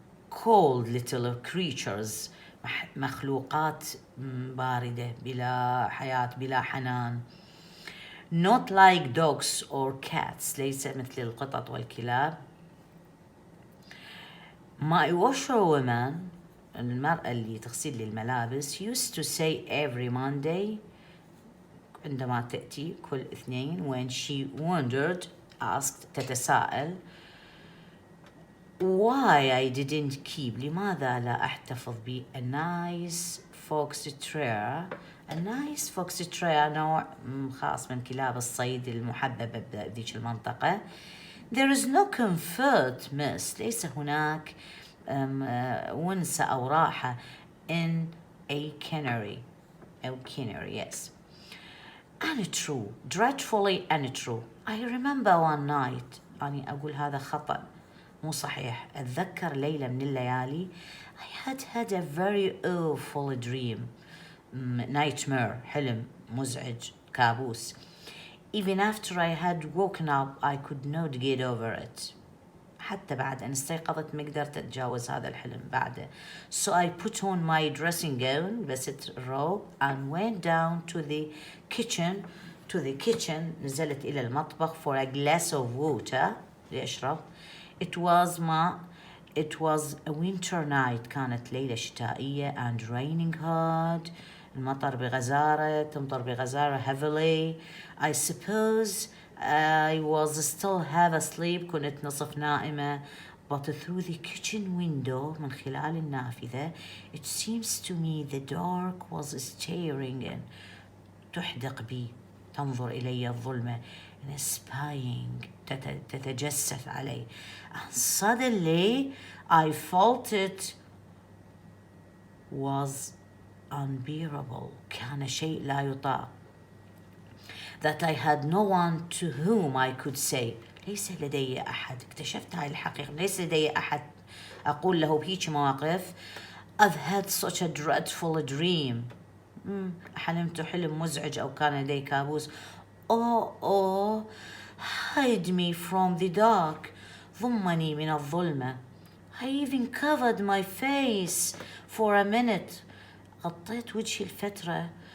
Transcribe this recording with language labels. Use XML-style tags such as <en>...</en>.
<en>Cold little creatures</en> <ar>مخلوقات باردة بلا حياة بلا حنان.</ar> <en>Not like dogs or cats</en> <ar>ليس مثل القطط والكلاب.</ar> <en>My washerwoman</en> <ar>المرأة اللي تغسل لي الملابس</ar> <en>used to say every Monday</en> <ar>عندما تأتي كل اثنين</ar> <en>when she wondered asked</en> <ar>تتساءل</ar> <en>why I didn't keep</en> <ar>لماذا لا أحتفظ ب</ar> <en>a nice fox terrier. a nice fox terrier</en> <ar>نوع خاص من كلاب الصيد المحببة بذيك المنطقة.</ar> <en>There is no comfort miss</en> <ar>ليس هناك ونسة أو راحة</ar> <en>in a canary أو canary yes. Untrue dreadfully untrue. I remember one night</en> <ar>أنا أقول هذا خطأ مو صحيح. أتذكر ليلة من الليالي</ar> <en>I had a very awful dream.</en> <ar>nightmare حلم مزعج كابوس.</ar> <en>Even after I had woken up I could not get over it.</en> <ar>حتى بعد أن استيقظت ما قدرت أتجاوز هذا الحلم بعده.</ar> <en>So I put on my dressing gown,</en> <ar>لبست الروب,</ar> <en>and went down to the kitchen,</en> <ar>نزلت إلى المطبخ</ar> <en>for a glass of water,</en> <ar>لأشرب.</ar> <en>It was a winter night,</en> <ar>كانت ليلة شتائية,</ar> <en>and raining hard,</en> <ar>المطر بغزارة, تمطر بغزارة</ar> <en>heavily. I suppose I was still half asleep,</en> <ar>كنت نصف نائمة.</ar> <en>But through the kitchen window,</en> <ar>من خلال النافذة,</ar> <en>it seems to me the dark was staring in,</en> <ar>تحدق بي, تنظر إلي الظلمة,</ar> <en>and spying,</en> <ar>تتجسس علي.</ar> <en>And suddenly I felt it was unbearable,</en> <ar>كان شيء لا يطاق.</ar> <en>That I had no one to whom I could say,</en> <ar>ليس لدي أحد, اكتشفت هاي الحقيقة, ليس لدي أحد أقول له بهيج مواقف.</ar> <en>I've had such a dreadful dream,</en> <ar>حلمت حلم مزعج أو كان لدي كابوس.</ar> <en>Oh, hide me from the dark,</en> <ar>ضمني من الظلمة.</ar> <en>I even covered my face for a minute,</en> <ar>غطيت وجهي الفترة.</ar>